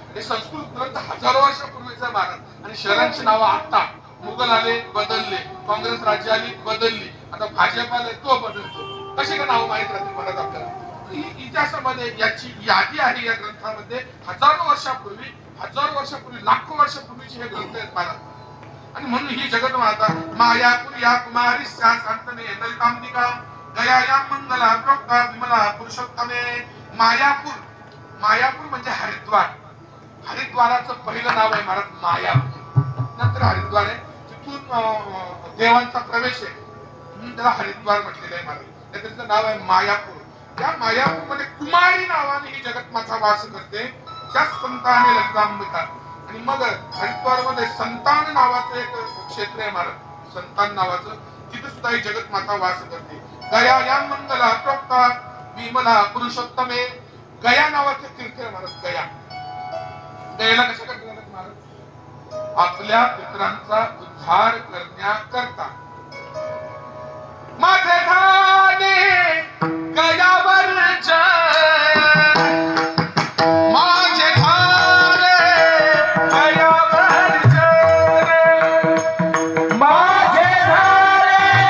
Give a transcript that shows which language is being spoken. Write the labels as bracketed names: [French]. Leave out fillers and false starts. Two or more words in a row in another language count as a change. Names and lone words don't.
[Marathi] हे संस्कृत ग्रंथ हजारो वर्षापूर्वीचा महाराज. आणि शहरांची नावं आता मुघल आले बदलले, काँग्रेस राज्य आली बदलली, आता भाजप आले तो बदलतो. कशी का नाव माहित राहतील महाराज आपल्याला? इतिहासामध्ये याची यादी आहे या ग्रंथामध्ये. हजारो वर्षापूर्वी, लाखो वर्षापूर्वीचे हे ग्रंथ आहेत महाराज. आणि म्हणून ही जगत माता [Sanskrit] मायापुर या कुमारी शांतने ललितांबिका गया या मंगला प्रोक्ता विमला पुरुषोत्तमे. [Marathi] मायापूर म्हणजे हरिद्वार. हरिद्वाराचं पहिलं नाव आहे महाराज मायापूर. नंतर हरिद्वार आहे. तिथून देवांचा प्रवेश आहे म्हणून त्याला हरिद्वार म्हटलेलं आहे महाराज. त्याचं नाव आहे मायापूर. या मायापूर मध्ये कुमारी नावाने ही जगत माता वास करते. त्याच संताने ललितांबिका. आणि मग हरिद्वार मध्ये संतान नावाचं एक क्षेत्र आहे महाराज. संतान नावाचं. तिथे सुद्धा ही जगत माता वास करते. [Sanskrit] गया या मंगला प्रोक्ता विमला पुरुषोत्तमे. [Marathi] गया नावाचं तीर्थ आहे महाराज. गयाला कशाकरता जातात महाराज? आपल्या पितरांचा उद्धार करण्याकरता. माझे झाले गयावर माझे झाले गयावर माझे झाले